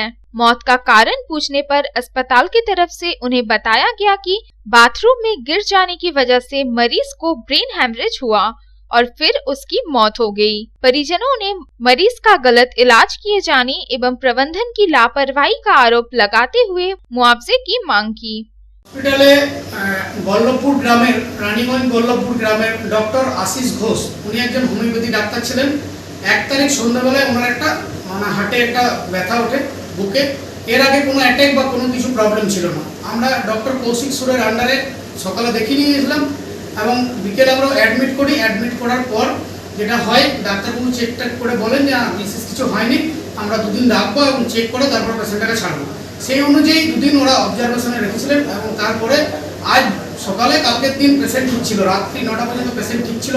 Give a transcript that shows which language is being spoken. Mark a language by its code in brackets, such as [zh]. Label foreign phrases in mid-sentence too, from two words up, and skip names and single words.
[hi] मौत का कारण पूछने पर अस्पताल की तरफ से उन्हें बताया गया कि बाथरूम में गिर जाने की वजह से मरीज को ब्रेन हेमरेज हुआ और फिर उसकी मौत हो गई। परिजनों ने मरीज का गलत इलाज किए जाने एवं प्रबंधन की लापरवाही का आरोप लगाते हुए मुआवजे की मांग की। [bn] হসপিটালে বল্লভপুর গ্রামের রানীগঞ্জ বল্লভপুর গ্রামের ডাক্তার আশীষ ঘোষ উনি একজন হোমিওপ্যাথি ডাক্তার ছিলেন। 1 তারিখ সন্ধ্যাবেলায় ওনার একটা মানে হার্টে একটা ব্যথা ওঠে বুকে। এর আগে কোনো অ্যাটাক বা কোনো কিছু প্রবলেম ছিল না। আমরা ডাক্তার কৌশিক সুরের আন্ডারে সকালে দেখিয়ে নিয়ে गेছিলাম এবং বিকেলে আমরা অ্যাডমিট করি। অ্যাডমিট করার পর যেটা হয় ডাক্তারবাবু চেকটা করে বলেন যে বিশেষ কিছু হয়নি, আমরা 2 দিন রাখবো এবং চেক করে তারপর পেশেন্টটাকে ছাড়বো। সেই অনুযায়ী 2 দিন ওরা অবজারভেশনে রেখেছিলেন এবং তারপরে আজ সকালে কালকের দিন পেশেন্ট ঠিক ছিল, রাত্রি 9টা পর্যন্ত পেশেন্ট ঠিক ছিল।